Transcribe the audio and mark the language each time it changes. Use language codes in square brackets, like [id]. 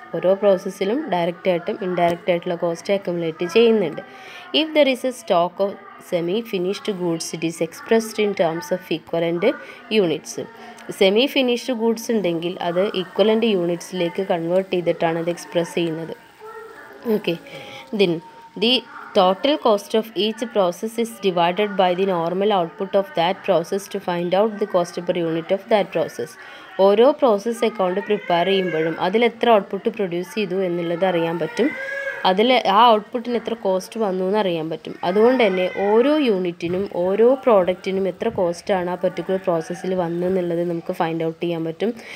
[ml] ഓരോ പ്രോസസ്സിലും ഡയറക്റ്റ് ആയിട്ടും ഇൻഡയറക്റ്റ് ആയിട്ടുള്ള കോസ്റ്റ് അക്യുമുലേറ്റ് ചെയ്യുന്നുണ്ട്. [en] If there is a stock of semi finished goods it is expressed in terms of equivalent units. [ml] Semi finished goods ഉണ്ടെങ്കിൽ അത് equivalent യൂണിറ്റ്സിലേക്ക് convert ചെയ്തിട്ടാണ് അത് express ചെയ്യുന്നത്. [en] Okay, then the total cost of each process is divided by the normal output of that process to find out the cost per unit of that process. [ml] ഓരോ process account prepare ചെയ്യുമ്പോഴും അതിൽ എത്ര output produce ചെയ്തു എന്നുള്ളത് അറിയാൻ പറ്റും. അതിൽ ആ ഔട്ട്പുട്ടിന് എത്ര കോസ്റ്റ് വന്നു എന്ന് അറിയാൻ പറ്റും. അതുകൊണ്ട് തന്നെ ഓരോ യൂണിറ്റിനും ഓരോ പ്രോഡക്റ്റിനും എത്ര കോസ്റ്റാണ് ആ പർട്ടിക്കുലർ പ്രോസസ്സിൽ വന്നെന്നുള്ളത് നമുക്ക് ഫൈൻഡ് ഔട്ട് ചെയ്യാൻ പറ്റും.